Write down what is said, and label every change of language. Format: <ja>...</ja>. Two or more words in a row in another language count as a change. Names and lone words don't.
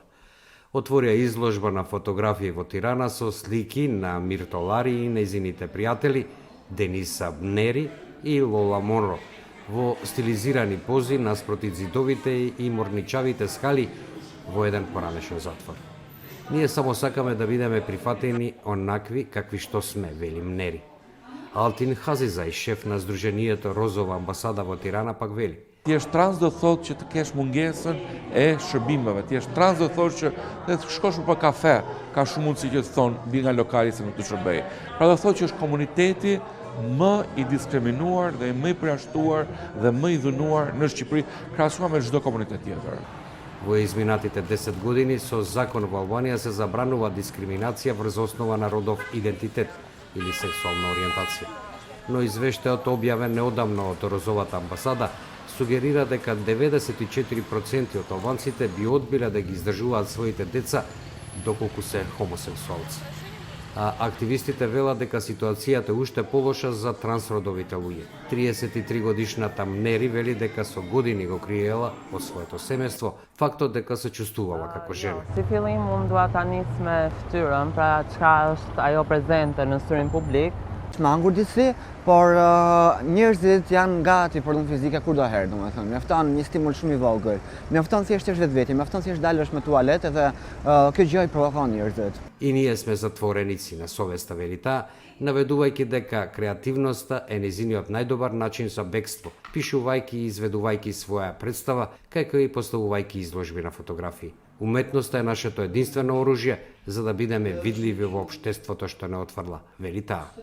<mk>Отворија изложба на фотографии во Тирана со слики на Миртолари и нејзините пријатели Дениса Бнери и Лола Монро во стилизирани пози наспроти зидовите и морничавите скали во еден поранешен затвор. Ние само сакаме да бидеме прифатени онакви какви што сме, вели Мнери. Алтин Хазизај, шеф на Сдруженијето Розова амбасада во Тирана, пак вели.</mk> <sq>Ti je trans do thotë që të kesh mungesën e shërbimeve. Ti je trans do thotë që të shkosh për kafe, ka shumë mundësi që të thonë mbi nga lokali se nuk të shërbej. Pra do thotë që është komuniteti më i diskriminuar dhe më i përjashtuar dhe më i dhunuar në Shqipëri krahasuar me çdo komunitet tjetër.</sq> <mk>Во изминатите 10 години со закон во Албанија се забранува дискриминација врз основа на родов идентитет или сексуална ориентација. Но извештајот објавен неодамно од Розовата амбасада сугерира дека 94% од албанците би одбиле да ги издржуваат своите деца доколку се хомосексуалци. А активистите велат дека ситуацијата е уште полоша за трансродовите луѓе. 33 годишната Мнери вели дека со години го криела од своето семејство фактот дека се чувствувала како жена.</mk> <sq>Si fillim unë dua ta nis me fytyrën, pra çka është ajo prezente në syrin publik. Më angur disi, por njerëzit janë gati për dhunë fizike kur do herë, domethënë. Mjafton një stimul shumë i vogël. Mjafton thjesht është vetveti, mjafton thjesht dalësh me tualet edhe kjo gjë i provokon njerëzit.</sq> <mk>И ние сме затвореници на совеста, вели таа, наведувајќи дека креативноста е незиниот најдобар начин за бегство, пишувајќи и изведувајќи своја представа, како и поставувајќи изложби на фотографии. Уметноста е нашето единствено оружје за да бидеме видливи во општеството што не отврла, вели таа.</mk>